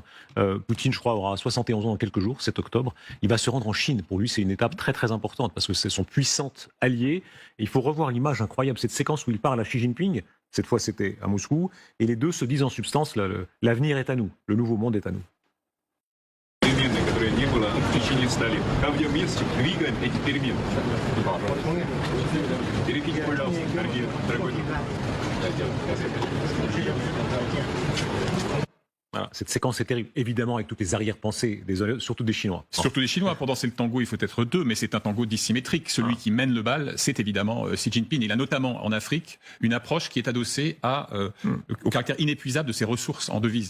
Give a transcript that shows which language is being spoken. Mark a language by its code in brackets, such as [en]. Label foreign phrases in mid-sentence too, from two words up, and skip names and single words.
[fr] Poutine, je crois, aura 71 ans dans quelques jours, 7 octobre. Il va se rendre en Chine. Pour lui, c'est une étape très très importante parce que c'est son puissant allié. Et il faut revoir l'image incroyable, cette séquence où il parle à Xi Jinping. Cette fois, c'était à Moscou. Et les deux se disent en substance, l'avenir est à nous. Le nouveau monde est à nous. [ru] Которое не было в течение 100 лет. Там, где вместе двигаем эти перемены. Перейдите, пожалуйста, дорогой друг. [fr] Voilà, cette séquence est terrible, évidemment, avec toutes les arrière-pensées, surtout des Chinois. Surtout les Chinois. Pour danser le tango, il faut être deux, mais c'est un tango dissymétrique. Celui qui mène le bal, c'est évidemment Xi Jinping. Il a notamment en Afrique une approche qui est adossée au caractère inépuisable de ses ressources en devises.